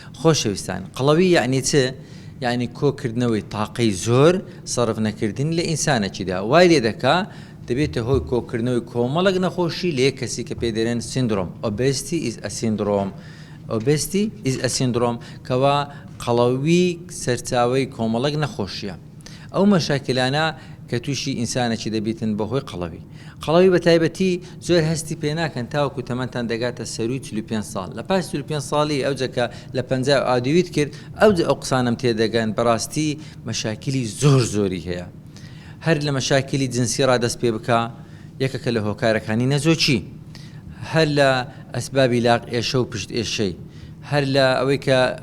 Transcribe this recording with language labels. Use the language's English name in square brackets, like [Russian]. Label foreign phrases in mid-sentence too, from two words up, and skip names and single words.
[Central Kurdish] خۆشەویستان قەڵەوی یعنی چ یعنی کۆکردنەوەی تاقەی زۆر سەرف نەکردنی لە ئینسانێکیدا وای لێ دەکا دەبێتە هۆی کۆکردنەوەی کۆمەڵک نەخۆشی لە کەسی کە پێ دەرێن سیندرۆم [English] obesity is a syndrome obesity is a syndrome [Central Kurdish] کەوا قەڵەوی سەرچاوەی کۆمەڵک نەخۆشیە ئەو مەشاکلانە کە تووشی ئینسانێکی دەبیتن بەهۆی قەڵەوی بە تایبەتی زۆر هەستی پێ ناکەن تاوەکو تەمەتان دەگاتە سەروی 45 ساڵ لە پاش 45 ساڵی ئەو جەکە لە 50 ئادویت کرد ئەو قسانم تێدەگەن بەڕاستی مەشاکلی زۆری هەیە هەر لە مەشاکلی جنسی ڕادەست پێ بکە یەکەکە لە هۆکارەکانی نەزۆچی هەر لە ئەسبابی لاق ئێشە و پشت ئێشەی هەر لە ئەوەی کە